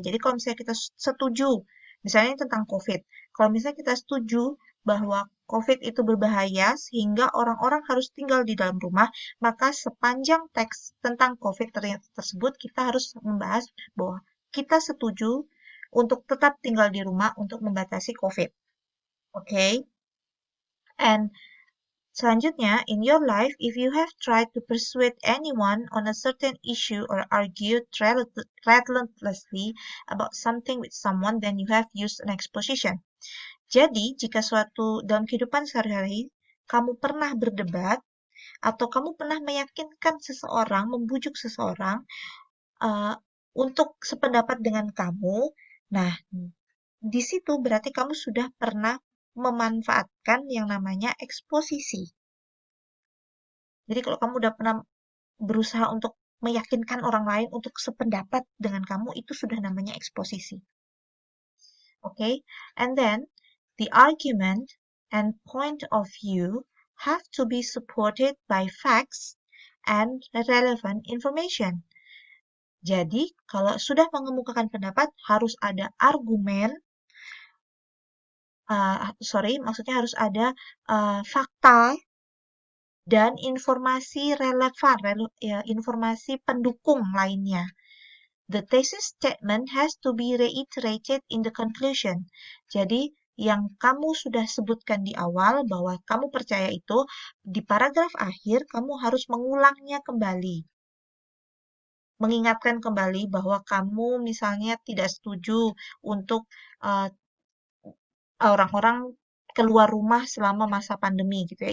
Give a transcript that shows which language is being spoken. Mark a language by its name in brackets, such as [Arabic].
[Indonesian] Jadi kalau misalnya kita setuju, misalnya tentang COVID, kalau misalnya kita setuju bahwa COVID itu berbahaya sehingga orang-orang harus tinggal di dalam rumah, maka sepanjang teks tentang COVID tersebut kita harus membahas bahwa kita setuju untuk tetap tinggal di rumah untuk membatasi COVID. [English] Okay? And [Indonesian] selanjutnya, [English] in your life, if you have tried to persuade anyone on a certain issue or argued relentlessly about something with someone, then you have used an exposition. [Indonesian] Jadi, jika dalam kehidupan sehari-hari, kamu pernah berdebat, atau kamu pernah meyakinkan seseorang, membujuk seseorang, untuk sependapat dengan kamu, nah, di situ berarti kamu sudah pernah memanfaatkan yang namanya eksposisi. Jadi kalau kamu udah pernah berusaha untuk meyakinkan orang lain untuk sependapat dengan kamu, itu sudah namanya eksposisi. [English] Okay? And then, the argument and point of view have to be supported by facts and relevant information. [Indonesian] Jadi, kalau sudah mengemukakan pendapat, harus ada argumen, maksudnya harus ada fakta dan informasi relevan, informasi pendukung lainnya. [English] The thesis statement has to be reiterated in the conclusion. [Indonesian] Jadi, yang kamu sudah sebutkan di awal bahwa kamu percaya itu, di paragraf akhir kamu harus mengulangnya kembali. Mengingatkan kembali bahwa kamu misalnya tidak setuju untuk orang-orang keluar rumah selama masa pandemi gitu ya.